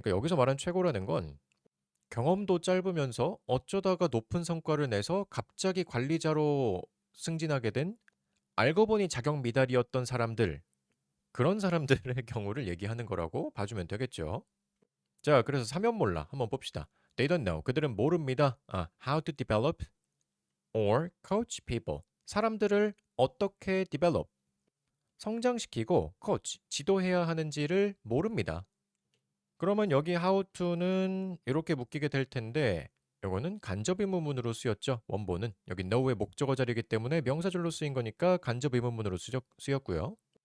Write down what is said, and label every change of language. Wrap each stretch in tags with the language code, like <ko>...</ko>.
<ko>그러니까 여기서 말하는 최고라는 건 경험도 짧으면서 어쩌다가 높은 성과를 내서 갑자기 관리자로 승진하게 된 알고 보니 자격 미달이었던 사람들, 그런 사람들의 경우를 얘기하는 거라고 봐주면 되겠죠. 자, 그래서 사면몰라 한번 봅시다.</ko> <en>They don't know.</en> <ko>그들은 모릅니다.</ko> <en>How to develop or coach people.</en> <ko>사람들을 어떻게 develop, 성장시키고 coach, 지도해야 하는지를 모릅니다. 그러면 여기 how to는 이렇게 묶이게 될 텐데 요거는 간접 의문문으로 쓰였죠. 원본은 여기 know의 목적어 자리이기 때문에 명사절로 쓰인 거니까 간접 의문문으로 쓰였고요.</ko>